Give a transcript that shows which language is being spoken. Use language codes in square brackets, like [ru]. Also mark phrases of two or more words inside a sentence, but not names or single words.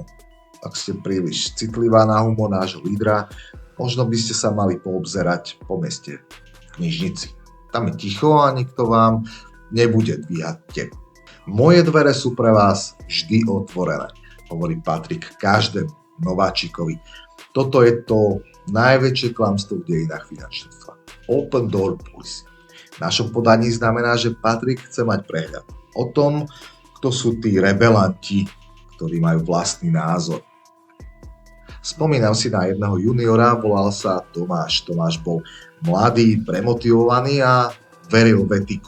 [sk] Ak ste príliš citlivá na humor nášho lídra, možno by ste sa mali poobzerať po meste v knižnici. Tam je ticho a nikto vám nebude dvíhať tepu. Moje dvere sú pre vás vždy otvorené, hovorí Patrik každému nováčikovi. Toto je to najväčšie klamstvo v dejinách finančníctva. [en] Open door policy. [sk] V našom podaní znamená, že Patrik chce mať prehľad o tom, kto sú tí rebelanti, ktorí majú vlastný názor. Spomínam si na jedného juniora, volal sa Tomáš. Tomáš bol mladý, premotivovaný a veril v etiku.